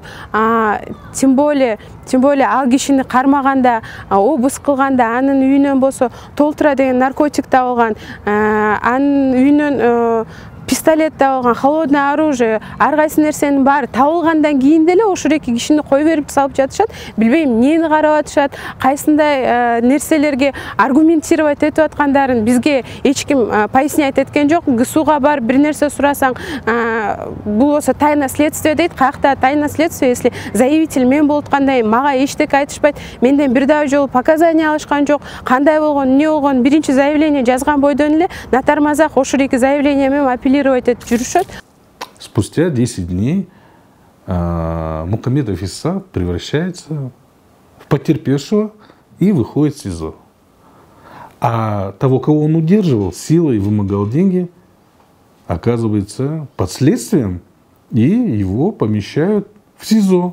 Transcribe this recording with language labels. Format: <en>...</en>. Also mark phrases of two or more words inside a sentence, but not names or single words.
<ky>Тем более ал кишини кармаганда, обыск кылганда анын үйүнөн болсо толтура деген наркотик табылган, анын үйүнөн пистолет табылган,</ky> <ru>холодное оружие,</ru> <ky>ар кайсы нерсенин баары табылгандан кийин деле ошол эки кишини кой берип салып жатышат. Билбейм эмнени карап атышат, кайсындай нерселерге аргументировать этип аткандарын бизге эч ким пояснять эткен жок. ГСУга барып бир нерсе сурасаң, бул болсо</ky> <ru>тайна следствие</ru> <ky>дейт. Каякта</ky> <ru>тайна следствие, если заявитель</ru> <ky>мен болуп аткандай мага эчтеке айтышпайт, менден бир дагы жолу показания алышкан жок, кандай болгон, эмне болгон, биринчи заявление жазган бойдон эле натармазак ошол эки заявление менен апеллировать.</ky> <ru>Спустя 10 дней Мухаммедов Иса превращается в потерпевшего и выходит из СИЗО. А того, кого он удерживал, силой вымогал деньги, оказывается под следствием, и его помещают в СИЗО.</ru>